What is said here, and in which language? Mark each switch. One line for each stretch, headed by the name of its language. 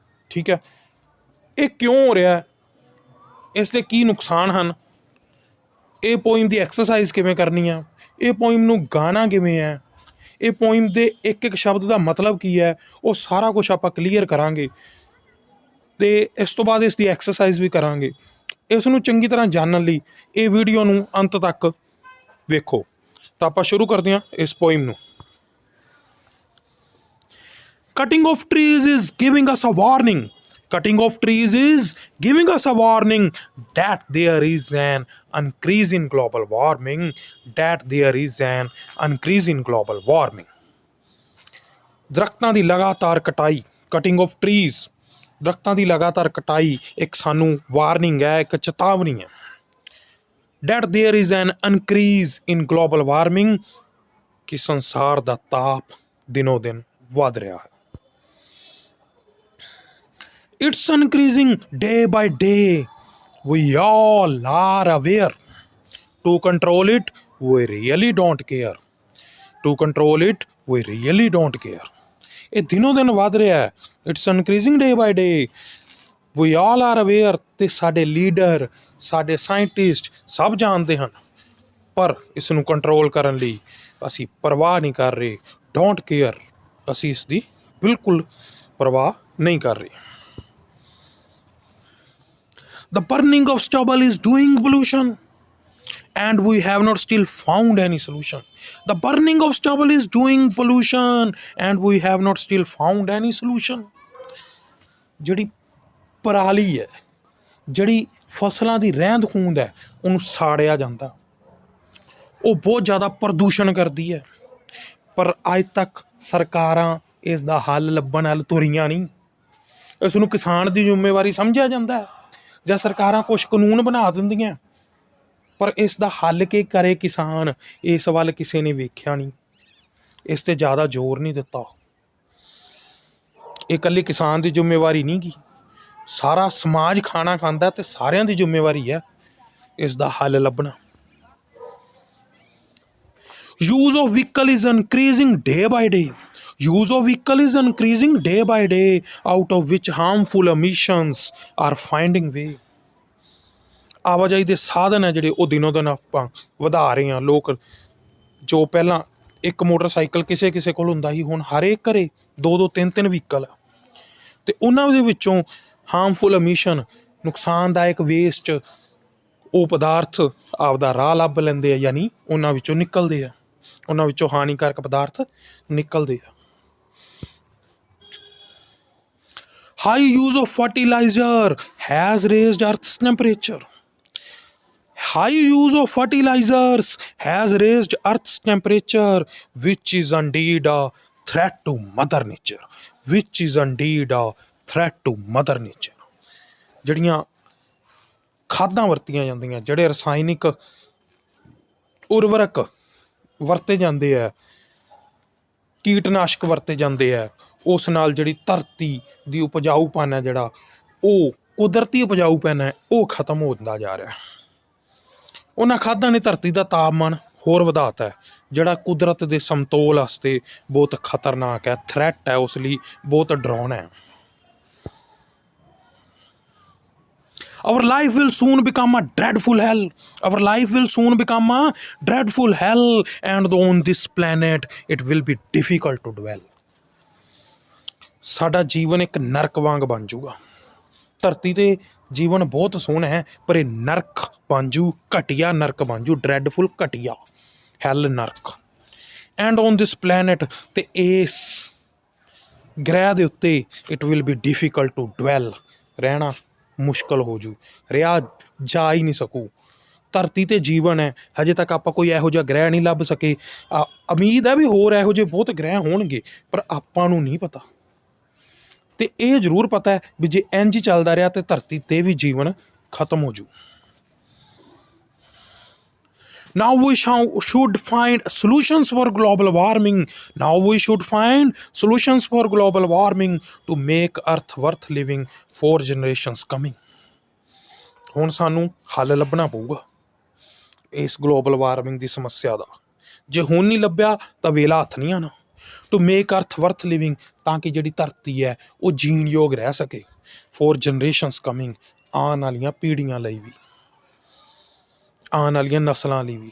Punjabi: ਠੀਕ ਹੈ, ਇਹ ਕਿਉਂ ਹੋ ਰਿਹਾ, ਇਸ ਦੇ ਕੀ ਨੁਕਸਾਨ ਹਨ, ਇਹ ਪੋਇਮ ਦੀ ਐਕਸਰਸਾਈਜ਼ ਕਿਵੇਂ ਕਰਨੀ ਆ, ਇਹ ਪੋਇਮ ਨੂੰ ਗਾਣਾ ਕਿਵੇਂ ਹੈ, ਇਹ ਪੋਇਮ ਦੇ ਇੱਕ ਇੱਕ ਸ਼ਬਦ ਦਾ ਮਤਲਬ ਕੀ ਹੈ, ਉਹ ਸਾਰਾ ਕੁਛ ਆਪਾਂ ਕਲੀਅਰ ਕਰਾਂਗੇ ਅਤੇ ਇਸ ਤੋਂ ਬਾਅਦ ਇਸ ਦੀ ਐਕਸਰਸਾਈਜ਼ ਵੀ ਕਰਾਂਗੇ। ਇਸ ਨੂੰ ਚੰਗੀ ਤਰ੍ਹਾਂ ਜਾਣਨ ਲਈ ਇਹ ਵੀਡੀਓ ਨੂੰ ਅੰਤ ਤੱਕ ਵੇਖੋ। ਤਾਂ ਆਪਾਂ ਸ਼ੁਰੂ ਕਰਦੇ ਹਾਂ ਇਸ ਪੋਇਮ ਨੂੰ।
English: Cutting of trees is giving us a warning. Cutting of trees is giving us a warning that there is an increase in global warming. That there is an increase in global warming.
Punjabi: ਦਰੱਖਤਾਂ ਦੀ ਲਗਾਤਾਰ ਕਟਾਈ,
English: cutting of trees,
Punjabi: ਦਰੱਖਤਾਂ ਦੀ ਲਗਾਤਾਰ ਕਟਾਈ ਇੱਕ ਸਾਨੂੰ warning ਹੈ, ਇੱਕ ਚੇਤਾਵਨੀ ਹੈ।
English: That there is an increase in global warming,
Punjabi: ਕਿ ਸੰਸਾਰ ਦਾ ਤਾਪ ਦਿਨੋਂ ਦਿਨ ਵੱਧ ਰਿਹਾ ਹੈ।
English: It's increasing day by day. We all are aware. To control it, we really don't care. To control it, we really don't care.
Punjabi: ਇਹ ਦਿਨੋਂ ਦਿਨ ਵੱਧ ਰਿਹਾ ਹੈ।
English: It's increasing day by day. We all are aware,
Punjabi: ਅਤੇ ਸਾਡੇ leader, ਸਾਡੇ scientist ਸਭ ਜਾਣਦੇ ਹਨ, ਪਰ ਇਸ ਨੂੰ ਕੰਟਰੋਲ ਕਰਨ ਲਈ ਅਸੀਂ ਪਰਵਾਹ ਨਹੀਂ ਕਰ ਰਹੇ।
English: don't care,
Punjabi: ਅਸੀਂ ਇਸ ਦੀ ਬਿਲਕੁਲ ਪਰਵਾਹ ਨਹੀਂ ਕਰ ਰਹੇ।
English: The burning of stubble is doing pollution, and we have not still found any solution. The burning of stubble is doing pollution, and we have not still found any solution.
Punjabi: ਜਿਹੜੀ ਪਰਾਲੀ ਹੈ, ਜਿਹੜੀ ਫਸਲਾਂ ਦੀ ਰਹਿੰਦ ਖੂੰਹਦ ਹੈ, ਉਹਨੂੰ ਸਾੜਿਆ ਜਾਂਦਾ, ਉਹ ਬਹੁਤ ਜ਼ਿਆਦਾ ਪ੍ਰਦੂਸ਼ਣ ਕਰਦੀ ਹੈ, ਪਰ ਅੱਜ ਤੱਕ ਸਰਕਾਰਾਂ ਇਸ ਦਾ ਹੱਲ ਲੱਭਣ ਵੱਲ ਤੁਰੀਆਂ ਨਹੀਂ। ਇਸ ਨੂੰ ਕਿਸਾਨ ਦੀ ਜ਼ਿੰਮੇਵਾਰੀ ਸਮਝਿਆ ਜਾਂਦਾ, ਜਾਂ ਸਰਕਾਰਾਂ ਕੁਛ ਕਾਨੂੰਨ ਬਣਾ ਦਿੰਦੀਆਂ, ਪਰ ਇਸ ਦਾ ਹੱਲ ਕੀ ਕਰੇ ਕਿਸਾਨ, ਇਸ ਵੱਲ ਕਿਸੇ ਨੇ ਵੇਖਿਆ ਨਹੀਂ, ਇਸ 'ਤੇ ਜ਼ਿਆਦਾ ਜ਼ੋਰ ਨਹੀਂ ਦਿੱਤਾ। ਇਹ ਇਕੱਲੀ ਕਿਸਾਨ ਦੀ ਜ਼ਿੰਮੇਵਾਰੀ ਨਹੀਂ ਗੀ, ਸਾਰਾ ਸਮਾਜ ਖਾਣਾ ਖਾਂਦਾ ਅਤੇ ਸਾਰਿਆਂ ਦੀ ਜ਼ਿੰਮੇਵਾਰੀ ਹੈ ਇਸ ਦਾ ਹੱਲ ਲੱਭਣਾ।
English: Use of vehicle is increasing day by day. Use of vehicle is increasing day by day, out of which harmful emissions are finding way.
Punjabi: ਆਵਾਜਾਈ ਦੇ ਸਾਧਨ ਹੈ ਜਿਹੜੇ ਉਹ ਦਿਨੋਂ ਦਿਨ ਆਪਾਂ ਵਧਾ ਰਹੇ ਹਾਂ। ਲੋਕ ਜੋ ਪਹਿਲਾਂ ਇੱਕ ਮੋਟਰਸਾਈਕਲ ਕਿਸੇ ਕਿਸੇ ਕੋਲ ਹੁੰਦਾ ਸੀ, ਹੁਣ ਹਰੇਕ ਘਰੇ 2-2 3-3 ਵਹੀਕਲ ਆ, ਅਤੇ ਉਹਨਾਂ ਦੇ ਵਿੱਚੋਂ
English: harmful emission,
Punjabi: ਨੁਕਸਾਨਦਾਇਕ ਵੇਸਟ, ਉਹ ਪਦਾਰਥ ਆਪਦਾ ਰਾਹ ਲੱਭ ਲੈਂਦੇ ਆ, ਯਾਨੀ ਉਹਨਾਂ ਵਿੱਚੋਂ ਨਿਕਲਦੇ ਆ, ਉਹਨਾਂ ਵਿੱਚੋਂ ਹਾਨੀਕਾਰਕ ਪਦਾਰਥ ਨਿਕਲਦੇ ਆ।
English: High use of fertilizer has raised Earth's temperature. High use of fertilizers has raised Earth's temperature, which is indeed a threat to Mother Nature. Which is indeed a threat to Mother Nature.
Punjabi: ਜਿਹੜੀਆਂ ਖਾਦਾਂ ਵਰਤੀਆਂ ਜਾਂਦੀਆਂ, ਜਿਹੜੇ ਰਸਾਇਣਿਕ ਉਰਵਰਕ ਵਰਤੇ ਜਾਂਦੇ ਹੈ, ਕੀਟਨਾਸ਼ਕ ਵਰਤੇ ਜਾਂਦੇ ਹੈ, ਉਸ ਨਾਲ ਜਿਹੜੀ ਧਰਤੀ ਦੀ ਉਪਜਾਊਪਨ ਹੈ, ਜਿਹੜਾ ਉਹ ਕੁਦਰਤੀ ਉਪਜਾਊਪਨ ਹੈ, ਉਹ ਖਤਮ ਹੁੰਦਾ ਜਾ ਰਿਹਾ। ਉਹਨਾਂ ਖਾਦਾਂ ਨੇ ਧਰਤੀ ਦਾ ਤਾਪਮਾਨ ਹੋਰ ਵਧਾਤਾ ਹੈ, ਜਿਹੜਾ ਕੁਦਰਤ ਦੇ ਸਮਤੋਲ ਵਾਸਤੇ ਬਹੁਤ ਖਤਰਨਾਕ ਹੈ, ਥ੍ਰੈਟ ਹੈ, ਉਸ ਲਈ ਬਹੁਤ ਡਰਾਉਣਾ ਹੈ।
English: Our life will soon become a dreadful hell. Our life will soon become a dreadful hell, and on this planet it will be difficult to dwell.
Punjabi: ਸਾਡਾ ਜੀਵਨ ਇੱਕ ਨਰਕ ਵਾਂਗ ਬਣ ਜੂਗਾ। ਧਰਤੀ 'ਤੇ ਜੀਵਨ ਬਹੁਤ ਸੋਹਣਾ ਹੈ, ਪਰ ਇਹ ਨਰਕ ਬਣ ਜੂ, ਘਟੀਆ ਨਰਕ ਬਣ ਜੂ, ਡਰੈਡਫੁਲ ਘਟੀਆ, ਹੈਲ ਨਰਕ।
English: and on this planet,
Punjabi: ਅਤੇ ਇਸ ਗ੍ਰਹਿ ਦੇ ਉੱਤੇ
English: it will be difficult to dwell,
Punjabi: ਰਹਿਣਾ ਮੁਸ਼ਕਿਲ ਹੋ ਜੂ, ਰਿਹਾ ਜਾ ਹੀ ਨਹੀਂ ਸਕੂ, ਧਰਤੀ ਤੇ ਜੀਵਨ ਹੈ। ਹਜੇ ਤੱਕ ਆਪਾਂ ਕੋਈ ਇਹੋ ਜਿਹਾ ਗ੍ਰਹਿ ਨਹੀਂ ਲੱਭ ਸਕੇ। ਉਮੀਦ ਹੈ ਵੀ ਹੋਰ ਇਹੋ ਜਿਹੇ ਬਹੁਤ ਗ੍ਰਹਿ ਹੋਣਗੇ, ਪਰ ਆਪਾਂ ਨੂੰ ਨਹੀਂ ਪਤਾ। ਤੇ ਇਹ ਜ਼ਰੂਰ ਪਤਾ ਹੈ ਵੀ ਜੇ ਇੰਝ ਹੀ ਚੱਲਦਾ ਰਿਹਾ ਤੇ ਧਰਤੀ ਤੇ ਵੀ ਜੀਵਨ ਖਤਮ ਹੋ ਜੂ।
English: Now we should find solutions for global warming. Now we should find solutions for global warming to make Earth worth living for generations coming.
Punjabi: ਹੁਣ ਸਾਨੂੰ ਹੱਲ ਲੱਭਣਾ ਪਊਗਾ ਇਸ ਗਲੋਬਲ ਵਾਰਮਿੰਗ ਦੀ ਸਮੱਸਿਆ ਦਾ। ਜੇ ਹੁਣ ਨਹੀਂ ਲੱਭਿਆ ਤਾਂ ਵੇਲਾ ਹੱਥ ਨਹੀਂ ਆਉਣਾ।
English: to make earth worth living,
Punjabi: ਤਾਂ ਕਿ ਜਿਹੜੀ ਧਰਤੀ ਹੈ ਉਹ ਜੀਣ ਯੋਗ ਰਹਿ ਸਕੇ
English: for generations coming,
Punjabi: ਆਉਣ ਵਾਲੀਆਂ ਪੀੜ੍ਹੀਆਂ ਲਈ ਵੀ, ਆਉਣ ਵਾਲੀਆਂ ਨਸਲਾਂ ਲਈ ਵੀ।